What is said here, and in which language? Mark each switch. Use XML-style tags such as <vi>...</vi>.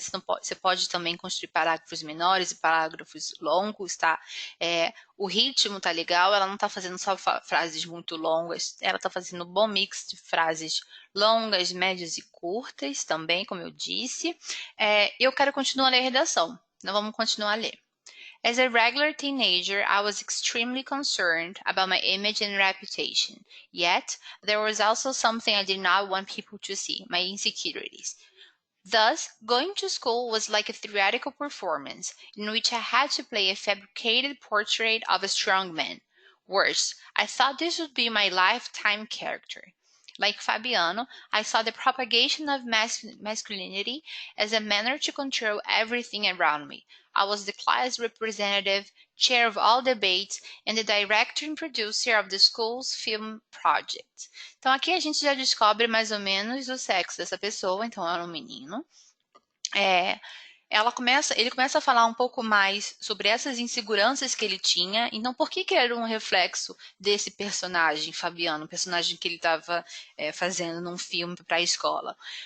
<pt>Você pode também construir parágrafos menores e parágrafos longos, tá? O ritmo tá legal, ela não tá fazendo só frases muito longas, ela tá fazendo um bom mix de frases longas, médias e curtas também, como eu disse. Eu quero continuar a ler a redação, então vamos continuar a ler.</pt> <en>As a regular teenager, I was extremely concerned about my image and reputation. Yet, there was also something I did not want people to see, my insecurities. Thus, going to school was like a theatrical performance in which I had to play a fabricated portrait of a strong man. Worse, I thought this would be my lifetime character. Like Fabiano, I saw the propagation of masculinity as a manner to control everything around me. I was the class representative, chair of all debates, and the director and producer of the school's film project.</en> <pt>Então aqui a gente já descobre mais ou menos o sexo dessa pessoa, então era um menino. É, ele começa a falar um pouco mais sobre essas inseguranças que ele tinha, então por que era um reflexo desse personagem, Fabiano, um personagem que ele estava fazendo num filme para a escola?</pt>